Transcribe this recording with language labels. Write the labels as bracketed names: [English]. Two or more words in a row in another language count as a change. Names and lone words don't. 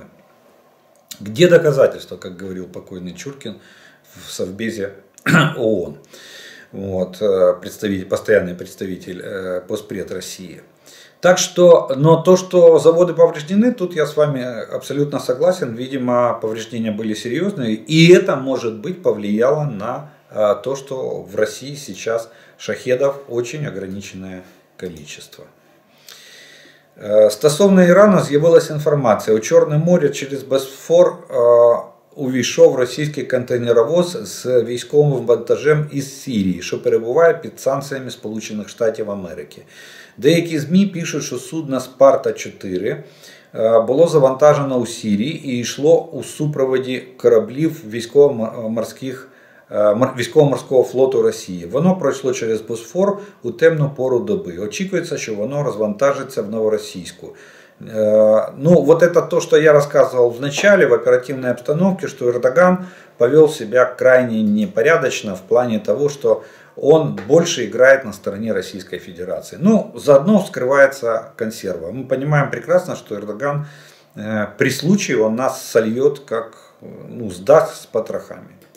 [Russian] Где доказательства, как говорил покойный Чуркин в Совбезе ООН, вот, постоянный представитель Поспред России. Так что, но то, что заводы повреждены, тут я с вами абсолютно согласен. Видимо, повреждения были серьезные, и это, может быть, повлияло на то, что в России сейчас шахедов очень ограниченное количество. [Ukrainian] Стосовно Ірану з'явилася інформація: у Чорне море через Босфор увійшов російський контейнеровоз з військовим вантажем із Сирії, що перебуває під санкціями Сполучених Штатів Америки. Деякі ЗМІ пишуть, що судно Спарта-4 було завантажено у Сирії і йшло у супроводі кораблів військово-морського флоту Росії. Воно пройшло через Босфор у темну пору доби. Очікується, що воно розвантажиться в Новоросійску. [Russian] Ну, вот это то, что я рассказывал в начале, в оперативной обстановке, что Эрдоган повел себя крайне непорядочно в плане того, что он больше играет на стороне Российской Федерации. Ну, заодно скрывается консерва. Мы понимаем прекрасно, что Эрдоган при случае он нас сольет, как, ну, сдаст с потрохами.